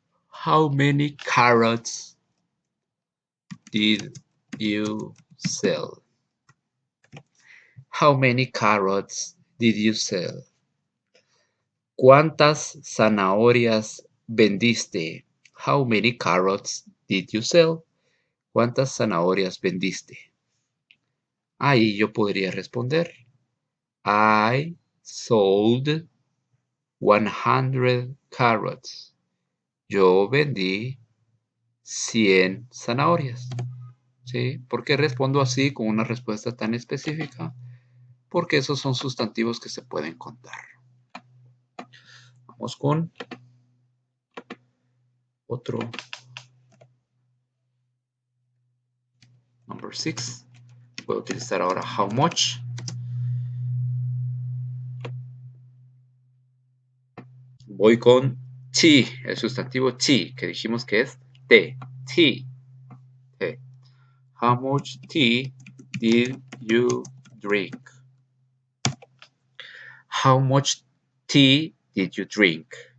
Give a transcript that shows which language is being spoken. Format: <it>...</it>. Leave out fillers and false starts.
<en>How many carrots did you sell? How many carrots did you sell?</en> <es>¿Cuántas zanahorias vendiste?</es> <en>How many carrots did you sell?</en> <es>¿Cuántas zanahorias vendiste? Ahí yo podría responder.</es> <en>I sold 100 carrots.</en> <es>Yo vendí 100 zanahorias. ¿Sí? ¿Por qué respondo así con una respuesta tan específica? Porque esos son sustantivos que se pueden contar. Vamos con otro.</es> <en>Number 6.</en> <es>Voy a utilizar ahora</es> <en>how much.</en> <es>Voy con tea, el sustantivo tea, que dijimos que es té. Tea. Té.</es> <en>How much tea did you drink? How much tea did you drink?</en>